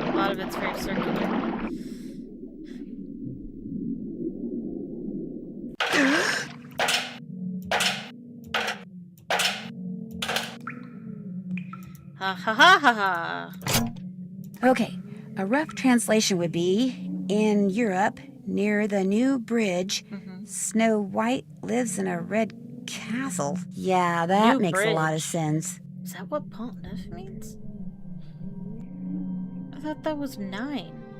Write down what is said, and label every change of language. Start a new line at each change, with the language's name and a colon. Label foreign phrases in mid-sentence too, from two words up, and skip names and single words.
English: lot of it's very circular. Ha ha ha ha ha. Okay, a rough translation would be, in Europe, near the new bridge, Snow White lives in a red castle. Yeah, that makes a lot of sense. Is that what Pont Neuf means? I thought that was 9.